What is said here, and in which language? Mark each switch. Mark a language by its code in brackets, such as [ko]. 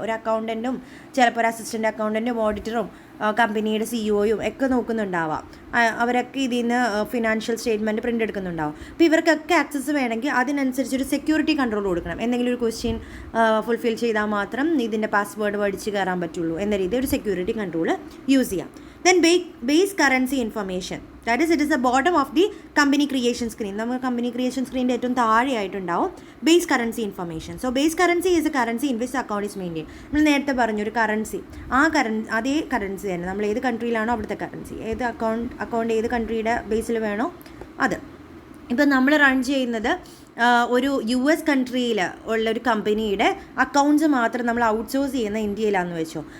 [ml] ഒരു അക്കൗണ്ടൻറ്റും ചിലപ്പോൾ ഒരു അസിസ്റ്റൻ്റ് അക്കൗണ്ടൻറ്റും ഓഡിറ്ററും കമ്പനിയുടെ സിഇഒയും ഒക്കെ നോക്കുന്നുണ്ടാവാം. അവരൊക്കെ ഇതിൽ നിന്ന് ഫിനാൻഷ്യൽ സ്റ്റേറ്റ്മെൻറ്റ് പ്രിൻ്റ് എടുക്കുന്നുണ്ടാവും. അപ്പോൾ ഇവർക്കൊക്കെ ആക്സസ് വേണമെങ്കിൽ അതിനനുസരിച്ചൊരു സെക്യൂരിറ്റി കൺട്രോൾ കൊടുക്കണം. എന്തെങ്കിലും ഒരു ക്വസ്റ്റ്യൻ ഫുൾഫിൽ ചെയ്താൽ മാത്രം ഇതിൻ്റെ പാസ്വേഡ് പഠിച്ച് കയറാൻ പറ്റുള്ളൂ എന്ന രീതിയിൽ ഒരു സെക്യൂരിറ്റി കൺട്രോൾ യൂസ് ചെയ്യാം. [en] Then base currency information, that is it is the bottom of the company creation screen. [ml] നമുക്ക് കമ്പനി ക്രിയേഷൻ സ്ക്രീനിൻ്റെ ഏറ്റവും താഴെയായിട്ടുണ്ടാവും base currency information. [en] So base currency is a currency in which account is maintain. [ml] നമ്മൾ നേരത്തെ പറഞ്ഞൊരു currency, അതേ currency തന്നെ നമ്മൾ ഏത് കൺട്രിയിലാണോ അവിടുത്തെ കറൻസി, ഏത് അക്കൗണ്ട് ഏത് കൺട്രിയുടെ ബേസിൽ വേണോ അത്. ഇപ്പം നമ്മൾ റൺ ചെയ്യുന്നത് ഒരു US കൺട്രിയിൽ ഉള്ള ഒരു കമ്പനിയുടെ അക്കൗണ്ട്സ് മാത്രം നമ്മൾ ഔട്ട്സോഴ്സ് ചെയ്യുന്ന ഇന്ത്യയിലാണെന്ന് വെച്ചോ.